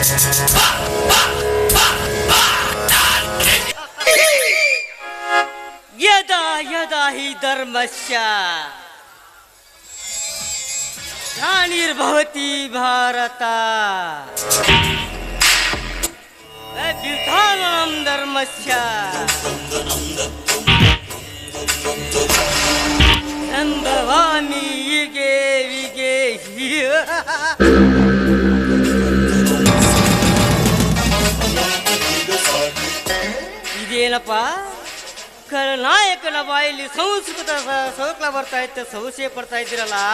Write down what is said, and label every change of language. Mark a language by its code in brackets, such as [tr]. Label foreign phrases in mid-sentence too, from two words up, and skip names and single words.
[sa] ಯದಾ ಯದಾ ಹಿ ಧರ್ಮಸ್ಯ ಗ್ಲಾನಿರ್ಭವತಿ ಭಾರತ ಅಭ್ಯುತ್ಥಾನಂ ಧರ್ಮಸ್ಯ ಸಂಭವಾಮಿ ಯುಗೆ ವಿಗೆ. [kn] ಇದೇನಪ್ಪ ಖಳನಾಯಕನ ಬಾಯಲ್ಲಿ ಸಂಸ್ಕೃತ ಸೌಕ್ಲ ಬರ್ತಾ ಇತ್ತು, ಸಂಶಯ ಪಡ್ತಾ ಇದ್ದೀರಲ್ಲ.